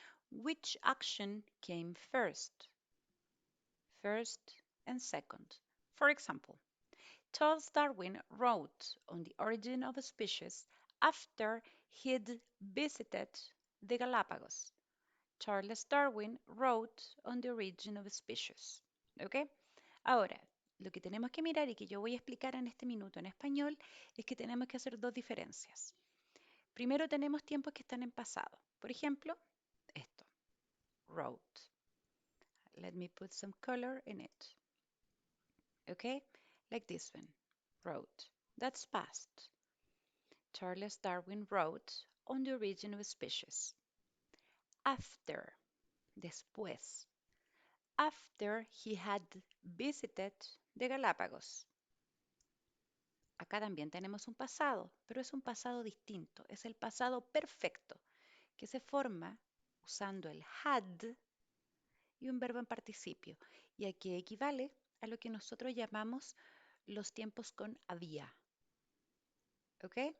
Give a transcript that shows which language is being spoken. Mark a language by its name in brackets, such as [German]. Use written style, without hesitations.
[English] Which action came first? First and second. For example, Charles Darwin wrote on the origin of a species after he'd visited the Galapagos. Charles Darwin wrote on the origin of species. ¿Ok? [Spanish] Ahora, lo que tenemos que mirar y que yo voy a explicar en este minuto en español es que tenemos que hacer dos diferencias. Primero tenemos tiempos que están en pasado. Por ejemplo, esto, wrote. [English] Let me put some color in it. Okay? Like this one, wrote. That's past. Charles Darwin wrote on the origin of species. After, después. After he had visited the Galapagos. [Spanish] Acá también tenemos un pasado, pero es un pasado distinto. Es el pasado perfecto, que se forma usando el had y un verbo en participio. Y aquí equivale a lo que nosotros llamamos los tiempos con había. ¿Ok?